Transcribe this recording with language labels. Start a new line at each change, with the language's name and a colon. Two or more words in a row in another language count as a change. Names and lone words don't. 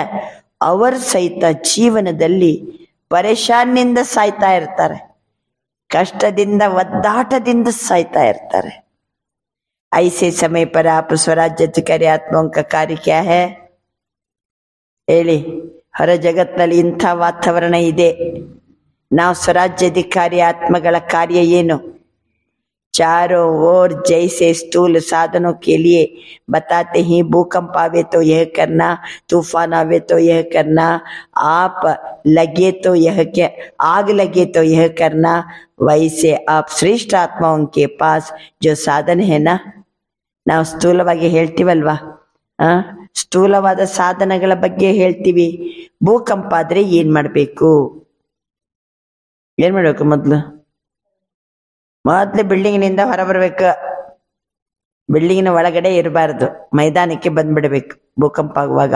Kannada: ಅವರು ಸಹಿತ ಜೀವನದಲ್ಲಿ ಪರೇಶಾನಿಂದ ಸಾಯ್ತಾ ಇರ್ತಾರೆ, ಕಷ್ಟದಿಂದ ಒದ್ದಾಟದಿಂದ ಸಾಯ್ತಾ ಇರ್ತಾರೆ.
Hindi: ऐसे समय पर आप स्वराज्याधिकारी आत्माओं का कार्य क्या है ಹೇಳಿ.
Kannada: ಹೊರ ಜಗತ್ತಿನಲ್ಲಿ ಇಂಥ ವಾತಾವರಣ ಇದೆ. ನಾವು ಸ್ವರಾಜ್ಯಾಧಿಕಾರಿ ಆತ್ಮಗಳ ಕಾರ್ಯ ಏನು?
Hindi: चारों ओर जैसे स्थूल साधनों के लिए बताते ही भूकंप आवे तो यह करना, तूफान आवे तो यह करना, आप लगे तो यह क्या, आग लगे तो यह करना. वैसे आप श्रेष्ठ आत्माओं के पास जो साधन है ना,
Kannada: ನಾವು ಸ್ಥೂಲವಾಗಿ ಹೇಳ್ತೀವಲ್ವಾ, ಸ್ಥೂಲವಾದ ಸಾಧನಗಳ ಬಗ್ಗೆ ಹೇಳ್ತೀವಿ. ಭೂಕಂಪ ಆದ್ರೆ ಏನ್ ಮಾಡ್ಬೇಕು? ಮೊದ್ಲು ಬಿಲ್ಡಿಂಗ್ನಿಂದ ಹೊರ ಬರ್ಬೇಕು. ಬಿಲ್ಡಿಂಗಿನ ಒಳಗಡೆ ಇರಬಾರ್ದು, ಮೈದಾನಕ್ಕೆ ಬಂದ್ಬಿಡ್ಬೇಕು ಭೂಕಂಪ ಆಗುವಾಗ.